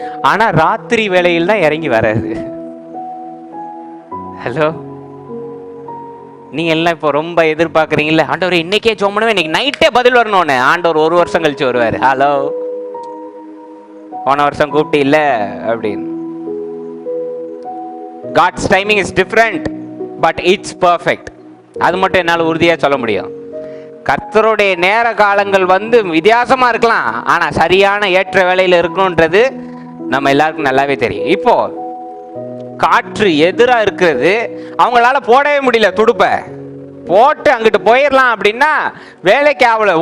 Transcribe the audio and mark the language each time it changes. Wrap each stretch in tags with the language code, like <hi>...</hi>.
<ta>ஆனா ராத்திரி வேளையில் தான் இறங்கி வராது. ஹலோ, நீங்க எல்லாம் இப்போ ரொம்ப எதிர்பார்க்குறீங்கல்ல, ஆண்டவர் இன்னைக்கே சோமனும் இன்னைக்கு நைட்டே பதில் வரணும்னு. ஆண்டவர் 1 வருஷம் கழிச்சு வருவாரு. ஹலோ, போன வருஷம் கூப்பிட்டு இல்ல அப்படின்னு.</ta> <en>God's timing is different but it's perfect.</en> <ta>அது மட்டும் என்னால் உறுதியா சொல்ல முடியும். கர்த்தருடைய நேர காலங்கள் வந்து வித்தியாசமா இருக்கலாம், ஆனா சரியான ஏற்ற வேளையில இருக்கணும்ன்றது நம்ம எல்லாருக்கும் நல்லாவே தெரியும். இப்போ காற்று எதிரா இருக்கிறது, அவங்களால போடவே முடியல, துடுப்ப போட்டு அங்கிட்டு போயிடலாம் அப்படின்னா வேலைக்கு ஆகல.</ta>